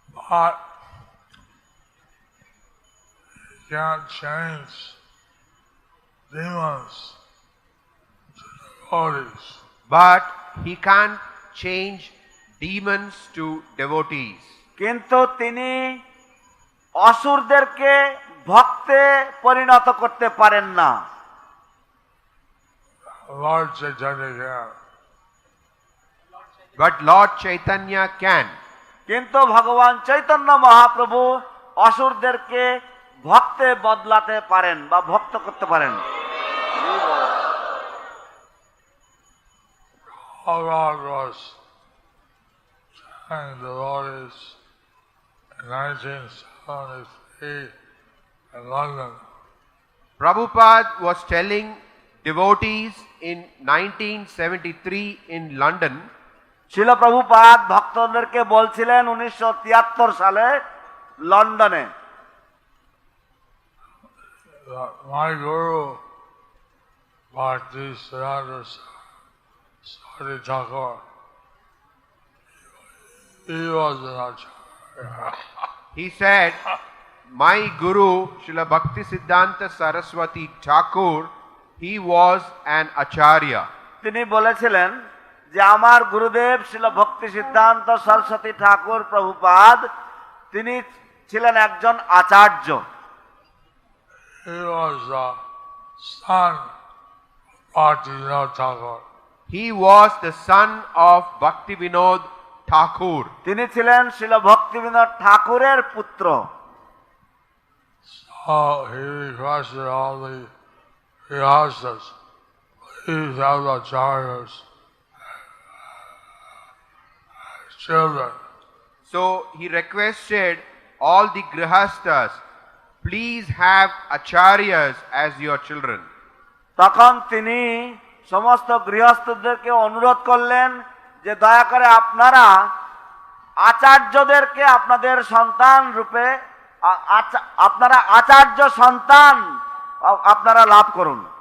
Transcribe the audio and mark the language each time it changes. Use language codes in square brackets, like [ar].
[en] But you can't change demons to devotees. But he can't change demons to devotees. [bn] কিন্তু তিনি অসুরদেরকে ভক্তে পরিণত করতে পারেন না। [en] Lord Chaitanya can. But Lord Chaitanya can. [bn] কিন্তু ভগবান চৈতন্য মহাপ্রভু অসুরদেরকে ভক্তে বদলাতে পারেন বা ভক্ত করতে পারেন। [en] God was telling devotees in 1973 in London. Prabhupada was telling devotees in 1973 in London. [bn] শিল প্রভুপাদ ভক্তদেরকে বলছিলেন 1973 সালে লন্ডনে, [en] My Guru Bhakti Siddhanta Saraswati Thakur. He was an acharya. He said, my Guru, Srila Bhakti Siddhanta Saraswati Thakur, he was an acharya. [bn] তিনি বলেছিলেন যে আমার গুরুদেব শিল ভক্তি সিদ্ধান্ত সরস্বতী ঠাকুর প্রভুপাদ তিনি ছিলেন একজন আচার্য। [en] He was the son of Bhaktivinoda Thakur. He was the son of Bhaktivinoda Thakur. [bn] তিনি ছিলেন শিল ভক্তিবিনোদ ঠাকুরের পুত্র। [en] So he requested all the Grihasthas, please have the acharyas children. So he requested all the Grihasthas, please have acharyas as your children. [bn] তখন তিনি সমস্ত গৃহস্থদেরকে অনুরোধ করলেন যে দয়া করে আপনারা আচার্যদেরকে আপনাদের সন্তান রূপে আপনারা আচার্য সন্তান আপনারা লাভ করুন।